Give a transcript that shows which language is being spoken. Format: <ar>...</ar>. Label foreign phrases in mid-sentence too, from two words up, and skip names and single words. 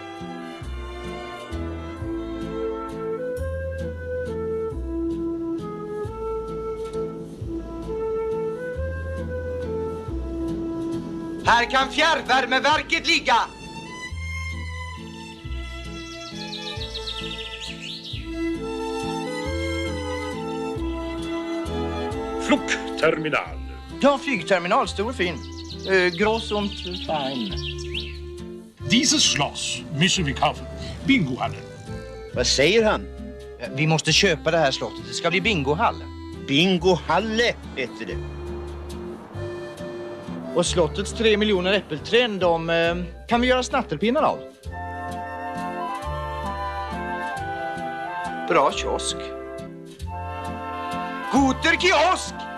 <sv>Här kan fjärrvärmeverket ligga.</sv> <de>Flugterminal.</de> <sv>Ja, flygterminal, stor och fin.</sv> <de>Gross und fein. Dieses Schloss müssen wir kaufen.</de> <sv>Bingohallen. Vad säger han? Vi måste köpa det här slottet. Det ska bli bingohall. Bingohalle heter det. Och slottets 3 miljoner äppelträd, de kan vi göra snatterpinnar av. Bra kiosk.</sv> <de>Guter kiosk!</de>